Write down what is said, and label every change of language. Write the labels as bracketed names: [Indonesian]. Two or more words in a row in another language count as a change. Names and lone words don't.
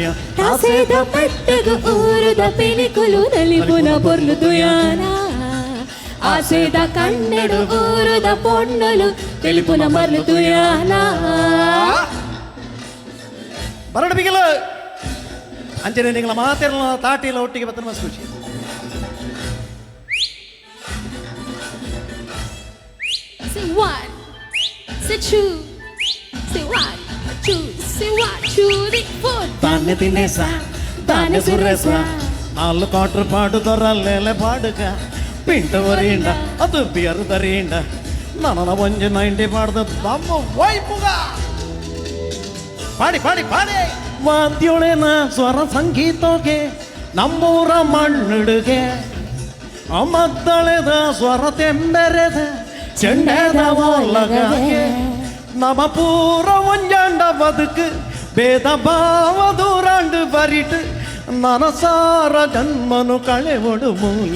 [Tulu] ಆಸೆದ ಪೆಟ್ಟಗು ಊರದ ಪಿಲಿಕೊಲು ನಲಿಪುನ ಪೊರ್ಲುತುಯಾನ ಆಸೆದ ಕನ್ನಡು ಊರದ ಪೊನ್ನಲು ತಿಳಿಪುನ ಮರ್ಲುತುಯಾನ ಬರಡು ಬಿಗಿಲು ಅಂಚನೆ ನಿಂಗಳ ಮಾತೆಲ್ಲ ತಾಟಿಲ್ಲ ಒಟ್ಟಿಗೆ ಬತ್ತನ [Hindi] मस्त ख़ुशी [English] Say one, say two, say one, two, say one, two, three, four. [Tulu] ತಾನೆ ತಿನ್ನೇಸ ತಾನೆ ಸುರೇಸ 4 ಕ್ವಾರ್ಟರ್ ಪಾಡು ದೊರಲ್ಲೆಲೆ ಪಾಡುಗ ಪಿಂಟು ವರೀಂಡ ಅದು ಬಿಯರು ದರೀಂಡ ನನ್ನ ಒಂಜಿ 90 ಪಾಡ್ದ ತಮ್ಮ ವೈಪುಗ ಪಾಡಿ ಪಾಡಿ ಪಾಡಿ ವಾದ್ಯೋಳೆನ ಸ್ವರ ಸಂಗೀತೋಗೆ ನಮ್ಮೂರ ಮಣ್ಣುಡುಗೆ ಮದ್ದಳೆದ ಸ್ವರ ತೆಂಬೆರೆದ ಚೆಂಡೆದ ಒಲಗಗೆ ನಮ್ಮ ಪೂರ ಒಂಜಾಂಡ ಬದುಕು ಭೇದ ಭಾವ ದೂರಾಂಡು ಬರಿಟು ನನಸಾರ ಜನ್ಮನು ಕಳೆವಡು ಮೂಲೆ